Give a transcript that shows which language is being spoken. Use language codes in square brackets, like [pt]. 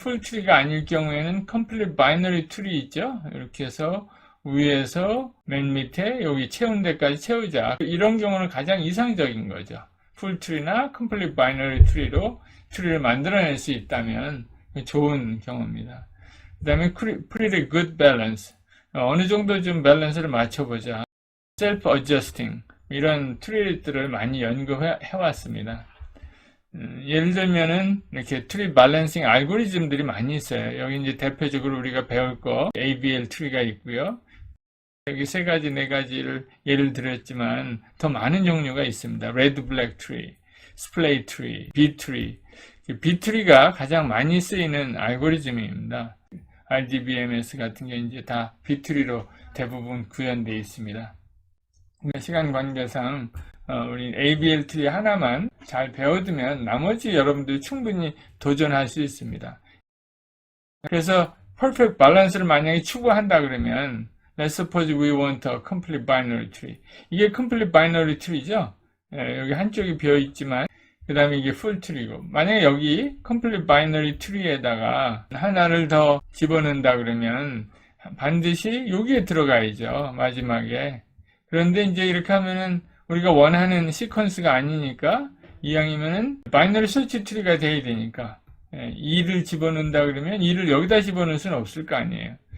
[ko] 풀 트리가 아닐 경우에는 complete binary tree 있죠. 이렇게 해서 위에서 맨 밑에 여기 채운 데까지 채우자. 이런 경우는 가장 이상적인 거죠. 풀 트리나 complete binary tree로 트리를 만들어낼 수 있다면 좋은 경우입니다. 그 다음에 [en] pretty good balance. [ko] 어느 정도 좀 밸런스를 맞춰보자. [en] self-adjusting. [ko] 이런 트리들을 많이 연구해 왔습니다. 예를 들면은 이렇게 트리 밸런싱 알고리즘들이 많이 있어요. 여기 이제 대표적으로 우리가 배울 거 ABL 트리가 있고요. 여기 세 가지, 네 가지를 예를 들었지만 더 많은 종류가 있습니다. [en] Red Black Tree, Splay Tree, B Tree. [ko] B Tree가 가장 많이 쓰이는 알고리즘입니다. RDBMS 같은 게 이제 다 B Tree로 대부분 구현되어 있습니다. 시간 관계상 우리 ABL 트리 하나만 잘 배워두면 나머지 여러분들 충분히 도전할 수 있습니다. 그래서 퍼펙트 밸런스를 만약에 추구한다 그러면 [en] Let's suppose we want a complete binary tree. [ko] 이게 complete binary tree죠. 여기 한쪽이 비어있지만 그 다음에 이게 full tree고 만약에 여기 complete binary tree에다가 하나를 더 집어넣는다 그러면 반드시 여기에 들어가야죠. 마지막에. 그런데 이제 이렇게 하면은 우리가 원하는 시퀀스가 아니니까 이왕이면은 바이너리 서치 트리가 돼야 되니까 2를 집어넣는다 그러면 2를 여기다 집어넣을 수는 없을 거 아니에요.